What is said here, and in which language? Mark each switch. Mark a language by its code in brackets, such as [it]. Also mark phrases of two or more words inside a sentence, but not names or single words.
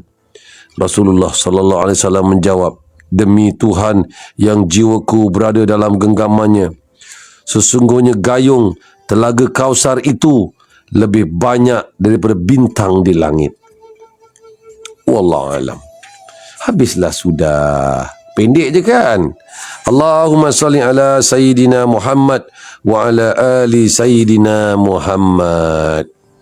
[ms] Rasulullah [ar] صلى الله عليه وسلم [ms] menjawab, demi Tuhan yang jiwaku berada dalam genggamannya, sesungguhnya gayung telaga Kausar itu lebih banyak daripada bintang di langit. [ar] والله أعلم. [ms] Habislah sudah. Pendek je kan? [ar] اللهم صل على سيدنا محمد وعلى آل سيدنا محمد.